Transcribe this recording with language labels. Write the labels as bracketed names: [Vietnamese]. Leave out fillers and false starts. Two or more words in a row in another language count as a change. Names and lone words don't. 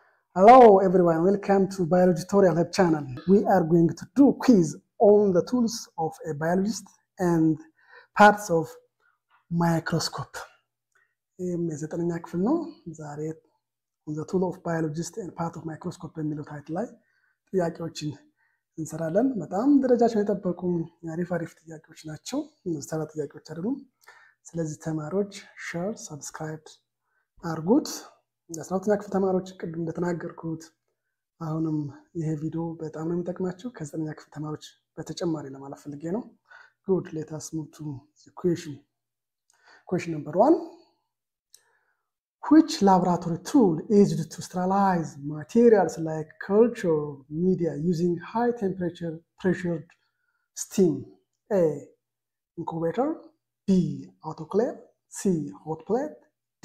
[English] Hello everyone, welcome to Biology Tutorial Hub channel. We are going to do quiz on the tools of a biologist and parts of microscope. [Amharic] የዘጠነኛ ክፍል ነው ዛሬ [English] on the tool of biologist and part of microscope [Amharic] በሚለው ታይትል ላይ ጥያቄዎችን እንሰራለን። በጣም ደረጃቸውን የጠበቁ አሪፍ ጥያቄዎች ናቸው። ተራ ጥያቄዎች አይደሉም። ስለዚህ ተማሪዎች ሼር፣ ሰብስክራይብ አድርጉት። ለስራውተኛ ክፍል ተማሪዎች ቅድም እንደተናገርኩት አሁንም ይሄ ቪዲዮ በጣም ነው የሚጠቅማችሁ ከዘጠነኛ ክፍል ተማሪዎች በተጨማሪ ለማለት ፈልጌ ነው። [English] Good, let us move to the question. Question number 1. Which laboratory tool is used to sterilize materials like culture media using high temperature pressured steam? A. Incubator. B. Autoclave. C. Hot plate. D.